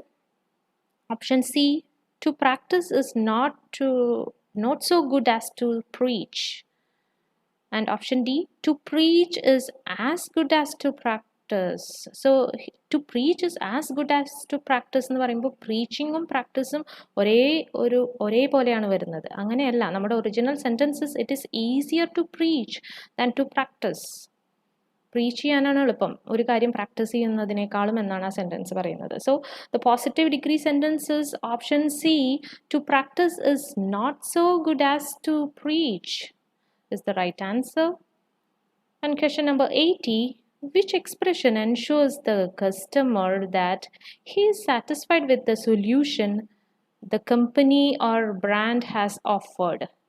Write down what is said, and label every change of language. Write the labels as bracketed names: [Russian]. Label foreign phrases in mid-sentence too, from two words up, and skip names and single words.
[English] Option C. To practice is not so good as to preach. And option D. To preach is as good as to practice. So to preach is as good as to practice [Malayalam] എന്ന് പറയുമ്പോൾ preachingും practiceും ഒരേപോലെയാണ് വരുന്നത്. അങ്ങനെയല്ല. [English] നമ്മുടെ original sentences it is easier to preach than to practice. [Malayalam] പ്രീച്ച് ചെയ്യാനാണ് എളുപ്പം ഒരു കാര്യം പ്രാക്ടീസ് ചെയ്യുന്നതിനേക്കാളും എന്നാണ് ആ സെന്റൻസ് പറയുന്നത്. [English] So the positive degree sentences option C, to practice is not so good as to preach is the right answer. And question number 80. Which expression ensures the customer that he is satisfied with the solution the company or brand has offered?